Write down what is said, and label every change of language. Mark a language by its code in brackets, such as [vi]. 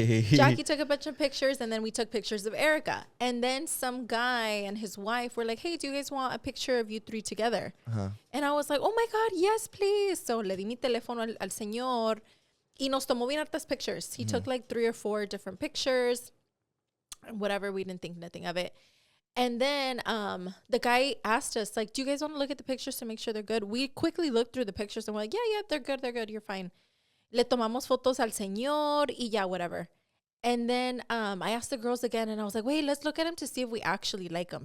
[en] Jackie took a bunch of pictures, and then we took pictures of Erica. And then some guy and his wife were like, hey, do you guys want a picture of you 3 together? And I was like, oh my God, yes, please. [es] So le di mi teléfono al señor y nos tomó bien hartas pictures. [en] He took like 3 or 4 different pictures. Whatever, we didn't think nothing of it. And then the guy asked us, like, do you guys want to look at the pictures to make sure they're good? We quickly looked through the pictures and we're like, yeah, they're good, you're fine. [es] Le tomamos fotos al señor y ya, [en] whatever. And then I asked the girls again and I was like, wait, let's look at him to see if we actually like him.